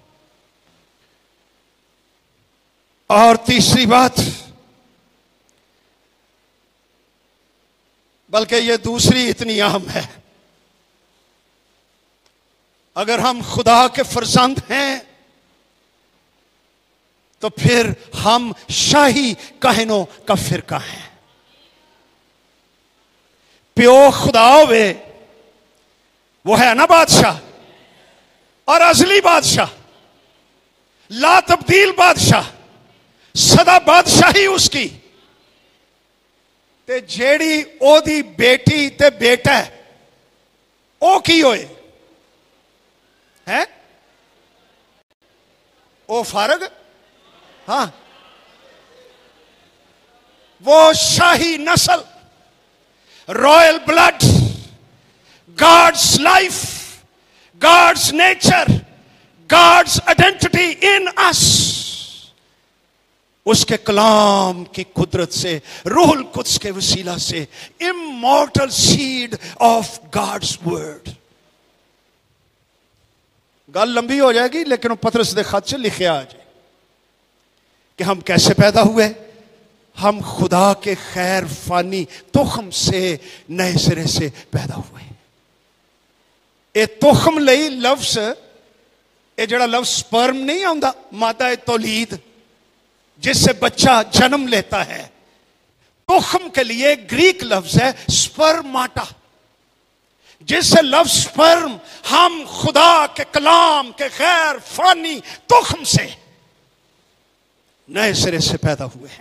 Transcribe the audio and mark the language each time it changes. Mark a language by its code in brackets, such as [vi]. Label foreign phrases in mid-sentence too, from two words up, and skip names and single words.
[ur] اور تیسری بات، بلکہ یہ دوسری اتنی اہم ہے، اگر ہم خدا کے فرزند ہیں تو پھر ہم شاہی کہنوں کا فرقہ ہیں. پیو خدا ہوئے، وہ ہے نا بادشاہ، اور ازلی بادشاہ، لا تبدیل بادشاہ، سدا بادشاہی اس کی. [pa] تے جیڑی او دی بیٹی تے بیٹا ہے او کی ہوئے ہے؟ [ur] او فارغ، ہاں، وہ شاہی نسل، [en] royal blood, God's life, God's nature, God's identity in us. [ur] اس کے کلام کی قدرت سے، روح القدس کے وسیلہ سے، [en] immortal seed of God's word. [ur] گل لمبی ہو جائے گی لیکن وہ پطرس دے خط سے لکھے آ جائے کہ ہم کیسے پیدا ہوئے. ہم خدا کے خیر فانی تخم سے نئے سرے سے پیدا ہوئے. [pa] اے تخم لئی لفظ، اے جڑا لفظ سپرم نہیں آندا، [ur] مادہ تولید جس سے بچہ جنم لیتا ہے، تخم کے لیے گریک لفظ ہے سپرماٹا، جس سے لفظ سپرم، ہم خدا کے کلام کے غیر فانی تخم سے نئے سرے سے پیدا ہوئے ہیں.